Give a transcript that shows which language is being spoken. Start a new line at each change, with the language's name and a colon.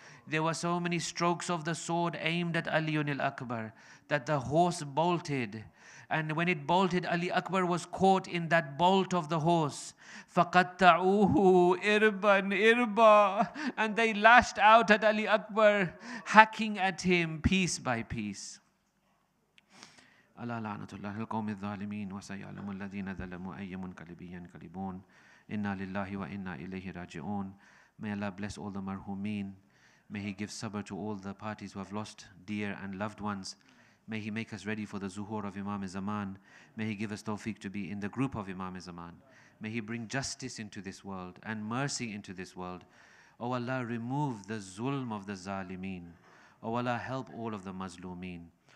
English: There were so many strokes of the sword aimed at Ali al-Akbar that the horse bolted. And when it bolted, Ali Akbar was caught in that bolt of the horse.
Arabic: فَقَطَّعُوهُ إِرْبًا إِرْبًا.
English: And they lashed out at Ali Akbar, hacking at him piece by piece.
Arabic: ألا لعنة الله القوم الظالمين وسيعلم الذين ظلموا أي منقلب ينقلبون إنا لله وإنا إليه راجعون.
English: May Allah bless all the marhumin. May He give sabr to all the parties who have lost dear and loved ones. May He make us ready for the zuhur of Imam Zaman. May He give us tawfiq to be in the group of Imam Zaman. May He bring justice into this world and mercy into this world. O Allah, remove the zulm of the zalimeen. O Allah, help all of the mazlumeen.